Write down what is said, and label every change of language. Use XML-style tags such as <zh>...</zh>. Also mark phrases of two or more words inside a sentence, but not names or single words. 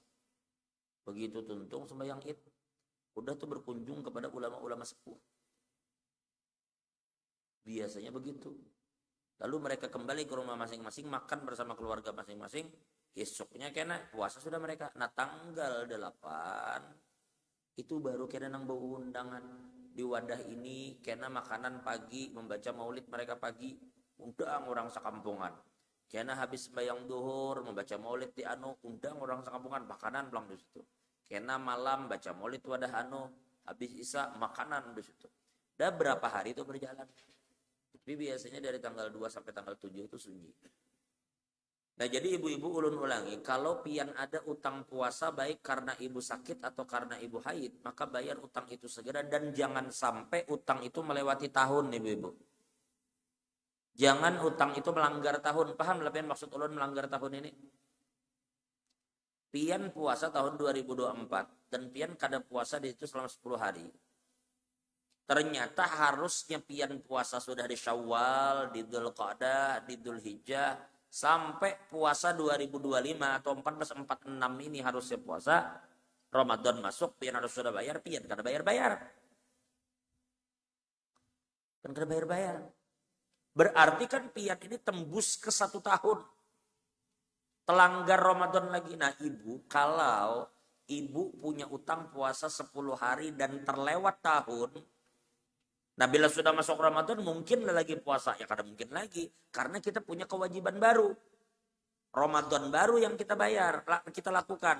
<bjn>Begitu tuntung sembahyang Id, udah tuh berkunjung kepada ulama-ulama sepuh. Biasanya begitu.</bjn> <id>Lalu mereka kembali ke rumah masing-masing, makan bersama keluarga masing-masing.</id> <bjn>Esoknya kena puasa sudah mereka. Nah tanggal 8 itu baru kena nang bau undangan. Di wadah ini kena makanan pagi, membaca maulid mereka pagi, undang orang sekampungan. Kena habis bayang duhur membaca maulid di anu, undang orang sekampungan makanan belang di situ. Kena malam baca maulid wadah anu, habis isya makanan di situ.</bjn> <id>Dah berapa hari itu berjalan. Tapi biasanya dari tanggal 2 sampai tanggal 7 itu sunyi.</id> <bjn>Nah jadi ibu-ibu ulun ulangi, kalau pian ada utang puasa baik karena ibu sakit atau karena ibu haid, maka bayar utang itu segera dan jangan sampai utang itu melewati tahun ibu-ibu.</bjn> <id>Jangan utang itu melanggar tahun.</id> <bjn>Paham lah pian maksud ulun melanggar tahun ini? Pian puasa tahun 2024 dan pian kada puasa di situ selama 10 hari. Ternyata harusnya pian puasa sudah di Syawal, di Dzulqa'dah, di Dzulhijjah, sampai puasa 2025 atau 1446 ini harusnya puasa. Ramadan masuk, pian harus sudah bayar, pian kada bayar-bayar. Kan kada bayar-bayar. Berarti kan pian ini tembus ke 1 tahun. Telanggar Ramadan lagi.</bjn> <id>Nah ibu, kalau ibu punya utang puasa 10 hari dan terlewat tahun, nah bila sudah masuk Ramadan mungkin lagi puasa.</id> <bjn>Ya kada mungkin lagi.</bjn> <id>Karena kita punya kewajiban baru. Ramadan baru yang kita bayar, kita lakukan.</id>